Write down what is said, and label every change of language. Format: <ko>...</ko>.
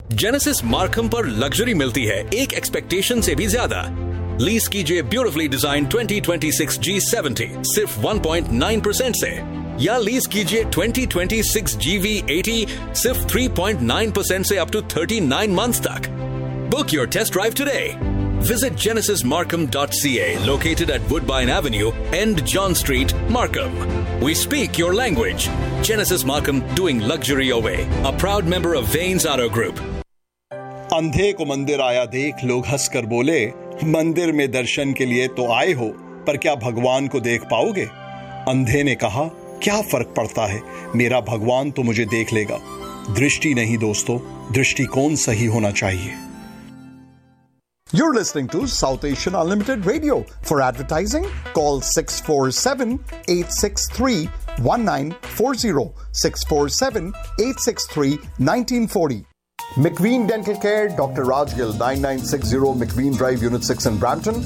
<hi>Genesis Markham पर luxury मिलती है एक एक्सपेक्टेशन से भी ज्यादा। लीज कीजिए ब्यूटिफुली डिजाइन 2026 G70 सिर्फ 1.9% से, या लीज कीजिए 2026 GV80 सिर्फ 3.9% से</hi> <en>up to 39 months</en> <hi>तक।</hi> <en>Book your test drive today. Visit genesismarkham.ca, located at Woodbine Avenue, End John Street, Markham. We speak your language. Genesis Markham, doing luxury your way. A proud member of Vane's Auto Group.</en> <hi>अंधे को मंदिर आया देख, लोग हंसकर बोले, मंदिर में दर्शन के लिए तो आए हो, पर क्या भगवान को देख पाओगे? अंधे ने कहा, क्या फर्क पड़ता है, मेरा भगवान तो मुझे देख लेगा। दृष्टि नहीं दोस्तों, दृष्टिकोण सही होना चाहिए।</hi> <en>You're listening to South Asian Unlimited Radio. For advertising, call 647-863-1940, 647-863-1940. McQueen Dental Care, Dr. Raj Gill, 9960 McQueen Drive, Unit 6 in Brampton.</en>